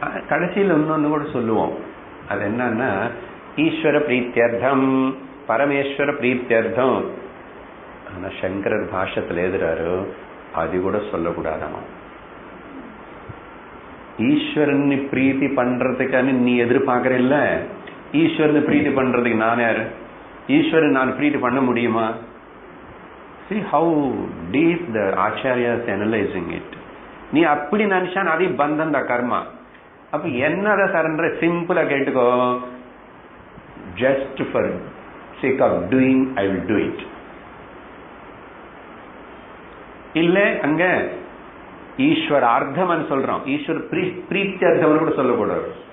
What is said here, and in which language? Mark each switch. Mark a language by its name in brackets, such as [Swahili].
[Tamil] கடைசியில் இன்னொன்னு கூட சொல்லுவோம், அது என்னன்னா ஈஸ்வர பிரீத்தியர்த்தம் பரமேஸ்வர பிரீத்தியர்த்தம். ஆனா சங்கரர் பாஷத்துல எழுதுறாரு அது கூட சொல்லக்கூடாதாமா. ஈஸ்வரன் பிரீத்தி பண்றதுக்கான நீ எதிர்பார்க்கறில்ல, ஈஸ்வரன் பிரீத்தி பண்றதுக்கு நான் யாரு? ஈஸ்வரன் நான் பிரீத்தி பண்ண முடியுமா? [English] See how deep the Acharya is analyzing it. [Tamil] நீ அப்படி நினைச்சான் அதே பந்தம் தான் கர்மா. அப்ப என்னத சரண்டர் சிம்பிளா கேட்டுக்கோ, [English] Just for sake of doing I will do it. [Tamil] இல்ல அங்க ஈஸ்வர அர்த்தம் சொல்றோம், ஈஸ்வர பிரீத்தி அர்த்தம் கூட சொல்லக்கூடாது.